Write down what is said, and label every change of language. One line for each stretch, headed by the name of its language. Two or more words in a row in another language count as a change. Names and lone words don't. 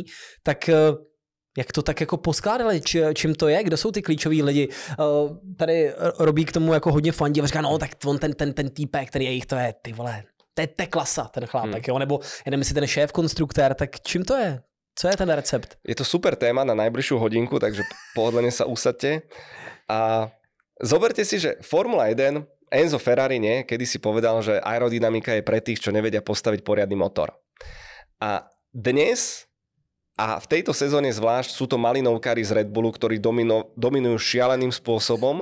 Czech: Tak jak to tak jako poskládali, čím to je, kdo jsou ty klíčoví lidi? Tady robí k tomu jako hodně fandí a říká, no tak on ten týpek, ten jejich, to je, ty vole, to je klasa, ten chlápek, jo, nebo jeden si ten šéf konstruktér, tak čím to je? Co je ten recept?
Slovak: Je to super téma na najbližšiu hodinku, takže pohodlne sa usadte. A zoberte si, že Formula 1, Enzo Ferrari kedy si povedal, že aerodynamika je pre tých, čo nevedia postaviť poriadny motor. A dnes a v tejto sezóne zvlášť sú to malinovkári z Red Bullu, ktorí dominujú šialeným spôsobom.